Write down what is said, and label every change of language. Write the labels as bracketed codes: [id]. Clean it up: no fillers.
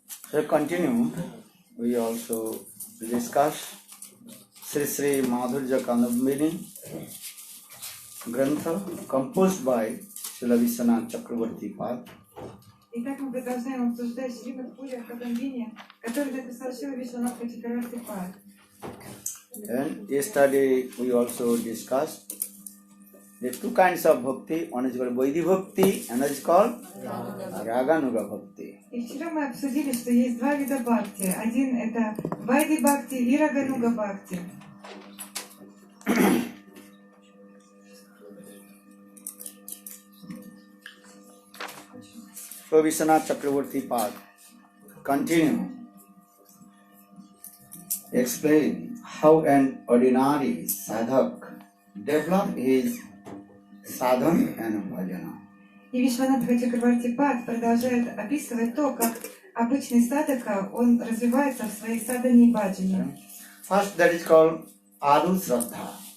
[en] So continue, we also discuss Sri Madhurya-kadambini Grantha composed by Srila Vishwanath Chakravarti Pad. [ru] Итак, мы продолжаем обсуждать Madhurya-kadambini, который написал Шрила Вишванатха Чакраварти Пад. [en] And yesterday we also discussed the two kinds of bhakti. One is called Vaidhi Bhakti, another is called Raganuga Bhakti. [ru] И вчера мы обсудили, что есть два вида бхакти. Один это Вайди Бхакти и Рагануга Бхакти. [en] So Vishwanath Chakravarti Pad continue explain how an ordinary sadhak develop his sadhana and bhajana. [ru] И Вишванатха Чакраварти Пад продолжает описывать то, как обычный садхака, он развивается в своей садхане и баджане. [en] First that is called Adu Sraddha.